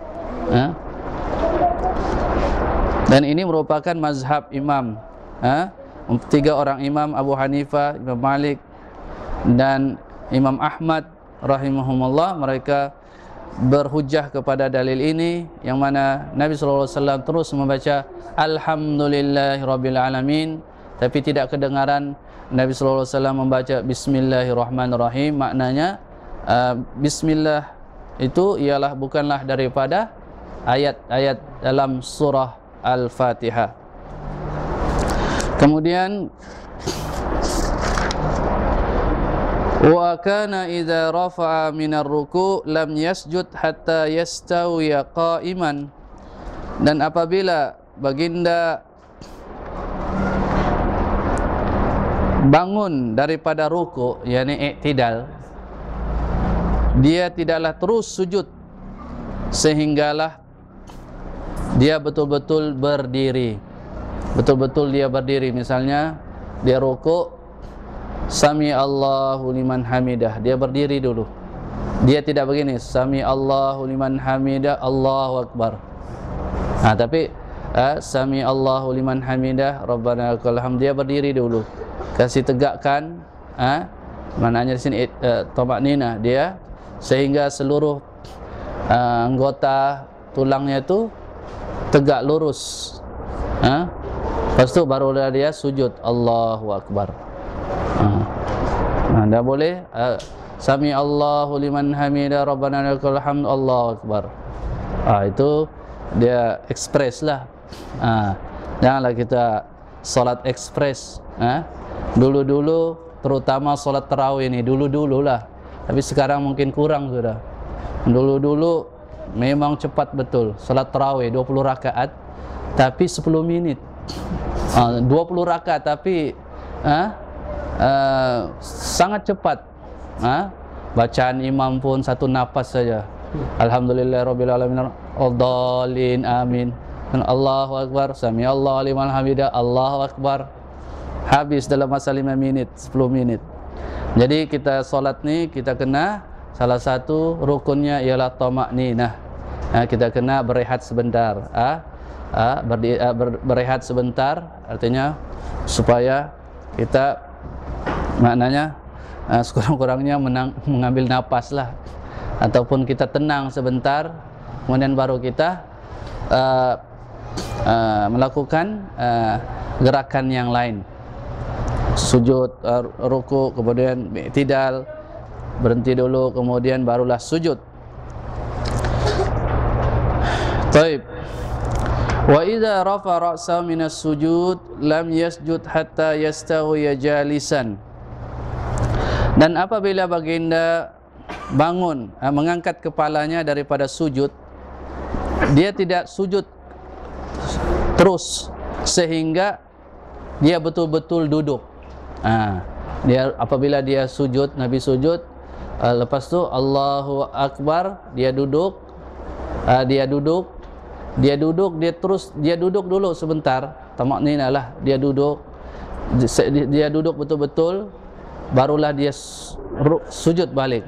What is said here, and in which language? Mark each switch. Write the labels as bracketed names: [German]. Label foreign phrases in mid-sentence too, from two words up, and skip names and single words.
[Malay] Dan ini merupakan mazhab imam, 3 orang imam, Abu Hanifah, Imam Malik dan Imam Ahmad rahimahumullah. Mereka berhujjah kepada dalil ini, yang mana Nabi [Arabic] صلى الله عليه وسلم [Malay] terus membaca [Arabic] الحمد لله رب العالمين, [Malay] tapi tidak kedengaran Nabi [Arabic] صلى الله عليه وسلم [Malay] membaca [Arabic] بسم الله الرحمن الرحيم. [Malay] Maknanya bismillah itu ialah bukanlah daripada ayat-ayat dalam surah Al-Fatihah. [Arabic] Kemudian وكان إذا رفع من الركوع لم يسجد حتى يستوي قائما. [Malay] Dan apabila baginda bangun daripada ruku', yakni i'tidal, dia tidaklah terus sujud sehinggalah dia betul-betul berdiri. Betul-betul dia berdiri. Misalnya dia ruku', [Arabic] سمع الله لمن حمده, [Malay] dia berdiri dulu. Dia tidak begini, [Arabic] سمع الله لمن حمده، الله أكبر. Tapi سمع الله لمن حمده, ربنا لك الحمد, [Malay] dia berdiri dulu. Kasih tegakkan, maknanya di sini tamakninah dia, sehingga seluruh anggota tulangnya itu tegak lurus. Lepas itu baru dia sujud [Arabic] الله أكبر. [Malay] Anda boleh [Arabic] سمع الله لمن حمده, ربنا لك الحمد، الله أكبر. [Malay] Itu dia ekspres lah. Janganlah kita solat ekspres. Dulu-dulu, terutama solat tarawih ini, dulu-dulu lah. Tapi sekarang mungkin kurang sudah. Dulu-dulu memang cepat betul. Solat tarawih 20 rakaat tapi 10 menit. 20 rakaat tapi sangat cepat. Bacaan imam pun satu nafas saja. [Arabic] الحمد لله رب العالمين، الضالين، آمين. الله أكبر، سمع الله لمن حمده، الله أكبر. [Malay] Habis dalam masa 5 menit, 10 menit. Jadi kita solat ni kita kena salah satu rukunnya ialah tamakninah. Kita kena berehat sebentar. Berehat sebentar artinya supaya kita maknanya sekurang-kurangnya mengambil napas lah, ataupun kita tenang sebentar, kemudian baru kita melakukan gerakan yang lain, sujud, ruku, kemudian i'tidal, berhenti dulu, kemudian barulah sujud. Baik. [Arabic] وإذا رفع رأسه من السجود لم يسجد حتى يستوي جالسا. [Malay] Dan apabila baginda bangun, mengangkat kepalanya daripada sujud, dia tidak sujud terus sehingga dia betul-betul duduk. Dia apabila dia sujud, Nabi sujud, lepas tu [Arabic] الله أكبر, [Malay] dia duduk, dia duduk dulu sebentar, tamakninah lah, dia duduk betul-betul, barulah dia sujud balik.